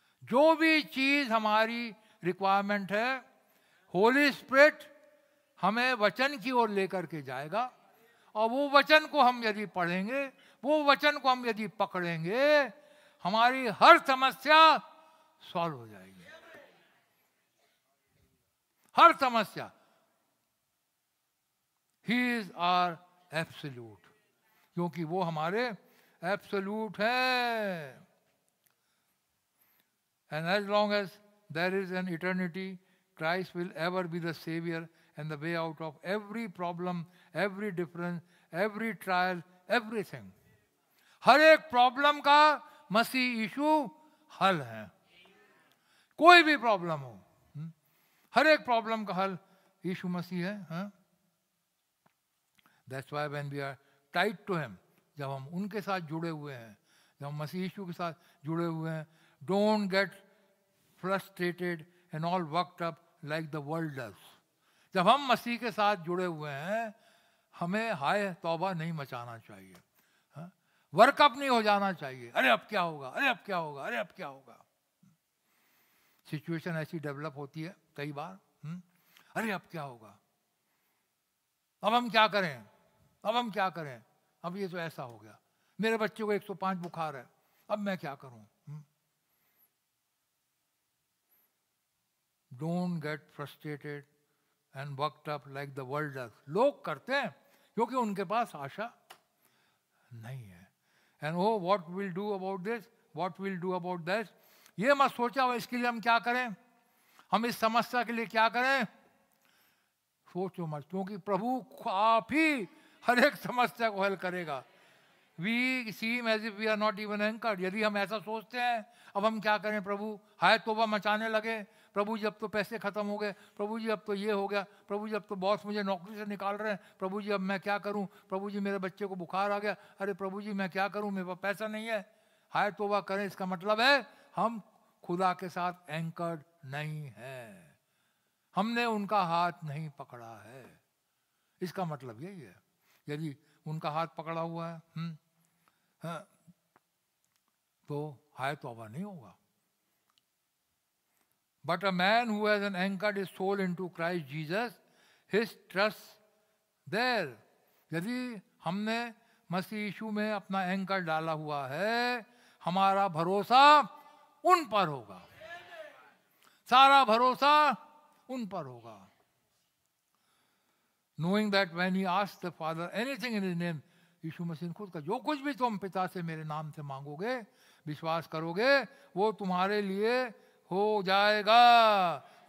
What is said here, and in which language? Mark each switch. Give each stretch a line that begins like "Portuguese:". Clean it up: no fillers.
Hindi: जो भी चीज हमारी रिक्वायरमेंट है, होली स्पिरिट हमें वचन की ओर लेकर के जाएगा, और वो वचन को हम यदि पढ़ेंगे, वो वचन को हम यदि पकड़ेंगे, हमारी हर समस्या सॉल्व हो जाएगी, हर समस्या।
English: he is our absolute,
Hindi: क्योंकि वो हमारे एब्सोल्यूट है।
English: And as long as there is an eternity, Christ will ever be the Savior and the way out of every problem, every difference, every trial, everything.
Hindi: हर एक problem का मसीह यीशु हल है। कोई भी प्रॉब्लम हो, हर एक प्रॉब्लम का हल यीशु मसीह है।
English: That's why when we are tied to him,
Hindi: जब हम उनके साथ जुड़े हुए हैं,
English: जब हम मसीह यीशु के साथ जुड़े हुए हैं, don't get frustrated and all worked up like the world does.
Hindi: जब हम मसीह के साथ जुड़े हुए हैं, हमें हाय तौबा नहीं मचाना चाहिए, वर्कअप नहीं हो जाना चाहिए। अरे अब क्या होगा, अरे अब क्या होगा, अरे अब क्या होगा। सिचुएशन ऐसी डेवलप होती है कई बार, अरे अब क्या होगा, अब हम क्या करें, अब हम क्या करें, अब ये तो ऐसा हो गया, मेरे बच्चे को 105 बुखार है, अब मैं क्या करूं।
English: Don't get frustrated and worked up like the world does.
Hindi: लोग करते हैं क्योंकि उनके पास आशा नहीं है.
English: And oh, what we'll do about this? What we'll do about that?
Hindi: ये मत सोचा हो इसके लिए हम क्या करें, हम इस समस्या के लिए क्या करें. सोचो मत, क्योंकि प्रभु आप ही हर एक समस्या को हल करेगा.
English: We seem as if we are not even anchored.
Hindi: यदि हम ऐसा सोचते हैं अब हम क्या करें, प्रभु हाय तोबा मचाने लगे, प्रभु जी अब तो पैसे खत्म हो गए, प्रभु जी अब तो ये हो गया, प्रभु जी अब तो बॉस मुझे नौकरी से निकाल रहे हैं, प्रभु जी अब मैं क्या करूं, प्रभु जी मेरे बच्चे को बुखार आ गया, अरे प्रभु जी मैं क्या करूं, मेरे पास पैसा नहीं है. हाय तोबा करें, इसका मतलब है हम खुदा के साथ एंकर्ड नहीं है, हमने उनका हाथ नहीं पकड़ा है. इसका मतलब यही है. यदि उनका हाथ पकड़ा हुआ है तो हाय तौबा नहीं होगा.
English: But a man who has anchored his soul into Christ Jesus, his trust there.
Hindi: यदि हमने मसीह यीशु में अपना एंकर डाला हुआ है, हमारा भरोसा उन पर होगा, सारा भरोसा उन पर होगा.
English: Knowing that when he asked the Father anything in his name,
Hindi: यीशु मसीह खुद का जो कुछ भी तुम पिता से मेरे नाम से मांगोगे, विश्वास करोगे, वो तुम्हारे लिए हो जाएगा.